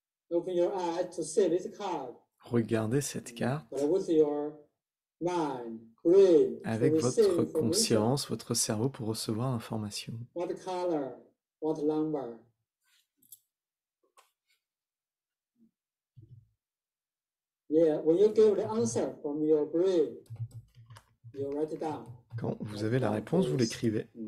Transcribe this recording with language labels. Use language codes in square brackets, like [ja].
[en] Open your eyes to see this card. [fr] Regardez cette carte. [en] With your mind, brain, [fr] avec votre conscience, votre cerveau pour recevoir l'information. [en] What color? What number? Yeah, when you give the answer from your brain, you write it down. [fr] Quand vous avez la réponse, vous l'écrivez.